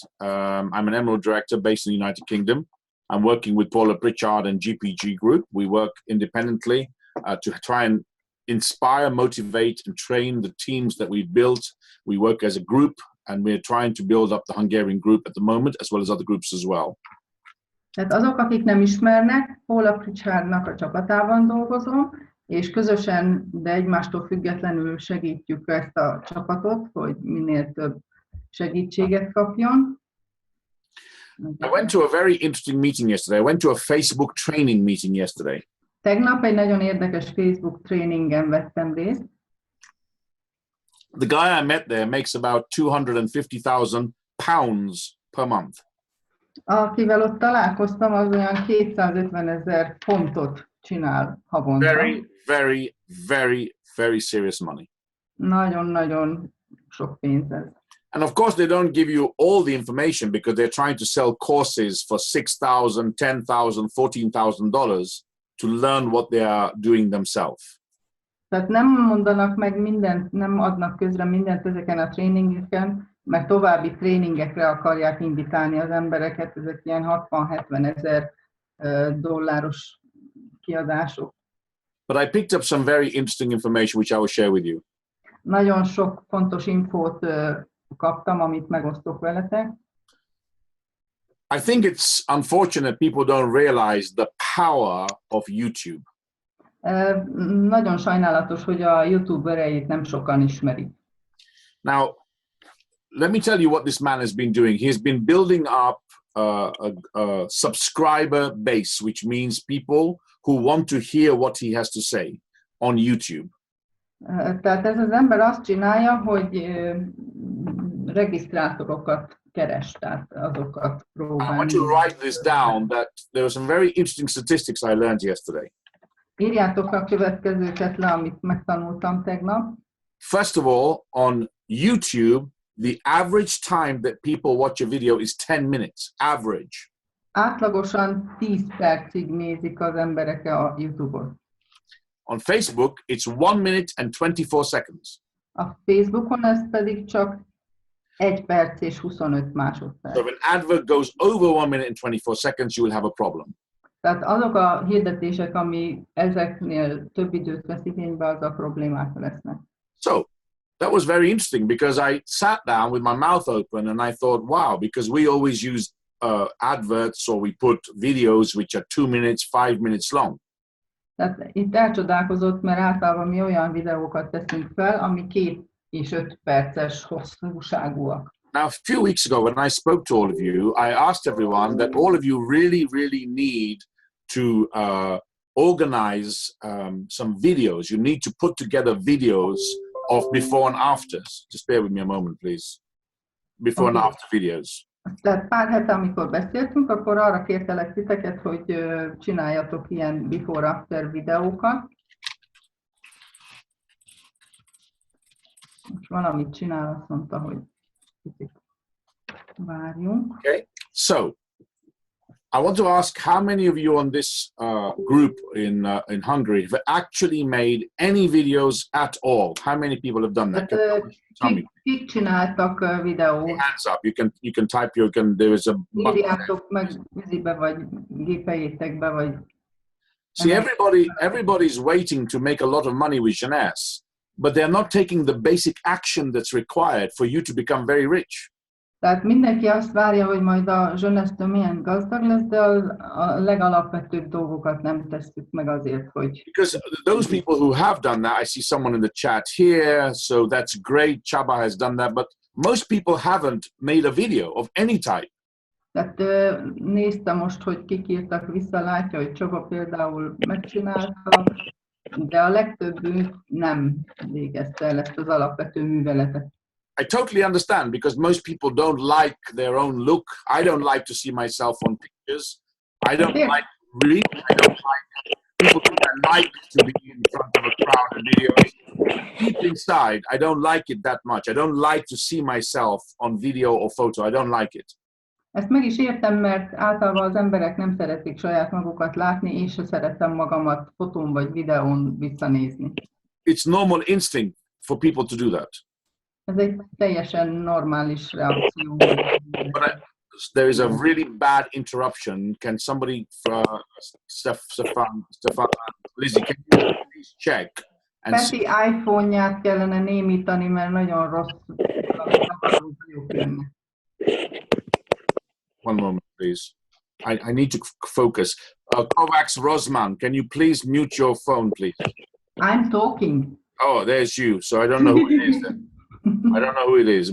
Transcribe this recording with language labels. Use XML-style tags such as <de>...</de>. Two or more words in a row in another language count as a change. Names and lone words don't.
<en>I'm an Emerald Director based in the United Kingdom. I'm working with Paula Pritchard and GPG Group. We work independently to try and inspire, motivate, and train the teams that we've built. We work as a group, and we're trying to build up the Hungarian group at the moment, as well as other groups as well.</en> <hu>Tehát azok, akik nem ismernek, Paula Pritchardnak a csapatában dolgozom, és közösen, de egymástól függetlenül segítjük ezt a csapatot, hogy minél több segítséget kapjon.</hu> <en>I went to a very interesting meeting yesterday. I went to a Facebook training meeting yesterday.</en> <hu>Tegnap egy nagyon érdekes Facebook tréningen vettem részt.</hu> <en>The guy I met there makes about £250,000 per month.</en> <hu>Akivel ott találkoztam, az olyan 250,000 fontot csinál havonta.</hu> <en>Very, very, very, very serious money.</en> <hu>Nagyon-nagyon sok pénz ez.</hu> <en>And of course, they don't give you all the information because they're trying to sell courses for $6,000, $10,000, $14,000 to learn what they are doing themselves.</en> <hu>Tehát nem mondanak meg mindent, nem adnak közre mindent ezeken a tréningeken, mert további tréningekre akarják invitálni az embereket, ezek ilyen 60-70 000 dolláros kiadások.</hu> <en>But I picked up some very interesting information which I will share with you.</en> <hu>Nagyon sok fontos infót kaptam, amit megosztok veletek.</hu> <en>I think it's unfortunate people don't realize the power of YouTube.</en> <hu>Nagyon sajnálatos, hogy a YouTube erejét nem sokan ismerik.</hu> <en>Now, let me tell you what this man has been doing. He has been building up a subscriber base, which means people who want to hear what he has to say on YouTube.</en> <hu>Tehát ez az ember azt csinálja, hogy regisztrátorokat keres, tehát azokat próbál.</hu> <en>I want to write this down, that there were some very interesting statistics I learned yesterday.</en> <hu>Írjátok a következőket le, amit megtanultam tegnap.</hu> <en>First of all, on YouTube, the average time that people watch a video is 10 minutes, average.</en> <hu>Átlagosan 10 percig nézik az emberek a YouTube-ot.</hu> <en>On Facebook, it's 1 minute and 24 seconds.</en> <hu>A Facebookon ez pedig csak 1 perc és 25 másodperc.</hu> <en>So if an advert goes over 1 minute and 24 seconds, you will have a problem.</en> <hu>Tehát azok a hirdetések, ami ezeknél több időt vesz igénybe, az a problémák lesznek.</hu> <en>So that was very interesting because I sat down with my mouth open and I thought, wow, because we always use adverts or we put videos which are 2 minutes, 5 minutes long.</en> <hu>Tehát itt elcsodálkozott, mert általában mi olyan videókat teszünk fel, ami 2 és 5 perces hosszúságúak.</hu> <en>Now, a few weeks ago, when I spoke to all of you, I asked everyone that all of you really, really need to organize some videos. You need to put together videos of before and afters. Just bear with me a moment, please. Before and after videos.</en> <hu>Tehát pár hete, amikor beszéltünk, akkor arra kértelek titeket, hogy csináljatok ilyen</hu> <en>before-after</en> <hu>videókat. Most valamit csinál, azt mondta, hogy várjunk.</hu> <en>Okay, so I want to ask how many of you on this group in Hungary have actually made any videos at all? How many people have done that?</en> <hu>Kik csináltak videót?</hu> <en>Hands up. You can type. There is a button.</en> <hu>Írjátok meg vízibe, vagy gépeljétek be, vagy...</hu> <en>See, everybody's waiting to make a lot of money with Jeunesse, but they're not taking the basic action that's required for you to become very rich.</en> <hu>Tehát mindenki azt várja, hogy majd a Jeunesse milyen gazdag lesz, de a legalapvetőbb dolgokat nem tesszük meg azért, hogy...</hu> <en>Because those people who have done that, I see someone in the chat here, so that's great, Csaba has done that, but most people haven't made a video of any type.</en> <hu>Tehát néztem most, hogy kik írtak vissza, látja, hogy Csaba például megcsinálta, de a legtöbbünk nem végezte el ezt az alapvető műveletet.</hu> <en>I totally understand because most people don't like their own look. I don't like to see myself on pictures. I don't like read. I don't like people who like to be in front of a crowd and videos. Deep inside, I don't like it that much. I don't like to see myself on video or photo. I don't like it.</en> <hu>Ezt meg is értem, mert általában az emberek nem szeretik saját magukat látni, és se szeretem magamat fotón vagy videón visszanézni.</hu> <en>it's normal instinct for people to do that.</en> <hu>Ez egy teljesen normális reakció.</hu> <en>But there is a really bad interruption. Can somebody, Stefan, Lizzie, can you please check? And</en> <hu>Peti iPhone-ját kellene némítani, mert nagyon rossz.</hu> <en>One moment, please. I need to focus. Kovacs Rosman, can you please mute your phone, please? I'm talking. Oh, there's you. So I don't know who it is then. I don't know who it is.</en>